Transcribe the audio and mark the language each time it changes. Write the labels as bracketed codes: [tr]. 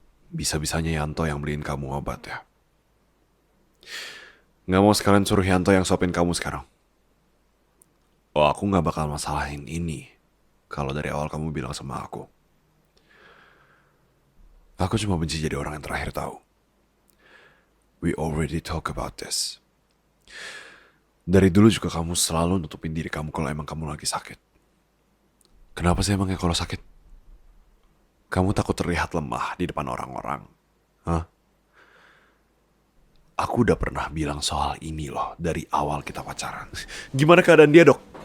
[id] Bisa-bisanya Yanto yang beliin kamu obat ya. Nggak mau sekalian suruh Yanto yang sopin kamu sekarang. Oh, aku nggak bakal masalahin ini. Kalau dari awal kamu bilang sama aku. Aku cuma benci jadi orang yang terakhir tahu. [en] We already talk about this. [id] Dari dulu juga kamu selalu nutupin diri kamu kalau emang kamu lagi sakit. Kenapa sih emangnya kalau sakit? Kamu takut terlihat lemah di depan orang-orang? Hah? Aku udah pernah bilang soal ini loh dari awal kita pacaran. Gimana keadaan dia, Dok?